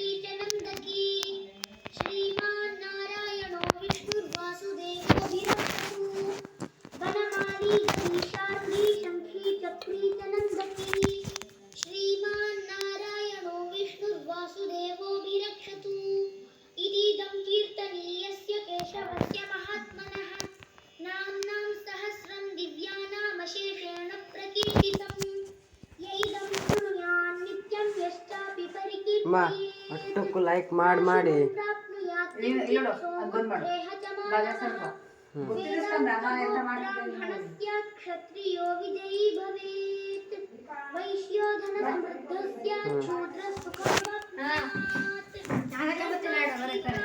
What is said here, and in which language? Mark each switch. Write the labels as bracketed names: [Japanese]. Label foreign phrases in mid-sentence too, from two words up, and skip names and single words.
[Sanskrit] ಚ ನಂದಕೀ ಶ್ರೀಮಾನ್ ನಾರಾಯಣೋ ವಿಷ್ಣುರ್ವಾಸುದೇವೋಭಿರಕ್ಷತು ವನಮಾಲಿ ಗದೀಶಾರ್ಘೀ ಶಂಖೀ ಚಕ್ರೀ ಚ ನಂದಕೀ ಶ್ರೀಮಾನ್ ನಾರಾಯಣೋ ವಿಷ್ಣುರ್ವಾಸುದೇವೋಭಿರಕ್ಷತು ಇದೀದಂ ಕೀರ್ತನೀಯಸ್ಯ ಕೇಶವಸ್ಯ ಮಹಾತ್ಮನಃ ನಾಮ್ನಾಂ ಸಹಸ್ರಂ ದಿವ್ಯಾನಾಮಶೇಷೇಣ ಪ್ರಕೀರ್ತಿತಂ ಯೈದಂ ಶೃಣುಯಾನ್ ನಿತ್ಯಂ ಯಶ್ಚಾಪಿ ಮಾ ಪರಿಕೀರ್ತಿಯೇತ್ [Kannada] ಅಷ್ಟಕ್ಕೂ ಲೈಕ್ ಮಾಡಿ [Sanskrit] ಪ್ರಾಪ್ನುಯಾತ್ [Kannada] ಇಲ್ಲೋಡು, ಅದ್ ಬಂದ್ ಮಾಡು. ಬಾಗ ಸ್ವಲ್ಪ. ಗೊತ್ತಿರಿಸ್ಕೊಂಡ ಅಮ್ಮ ಎಂತ ಮಾಡಿದ್ದೇನೆ ನೋಡಿ. [Sanskrit] ಬ್ರಾಹ್ಮಣಸ್ಯ ಕ್ಷತ್ರಿಯೋ ವಿಜಯೀ ಭವೇತ್ ವೈಶ್ಯೋ ಧನ ಸಮೃದ್ಧಸ್ಯ ಶೂದ್ರ ಸುಖಮಾಪ್ನುಯಾತ್ [Kannada] ನಾನಕ್ಕೆ ಗೊತ್ತಿಲ್ಲ ಹೇಳು, ಬರೀತಾರೆ.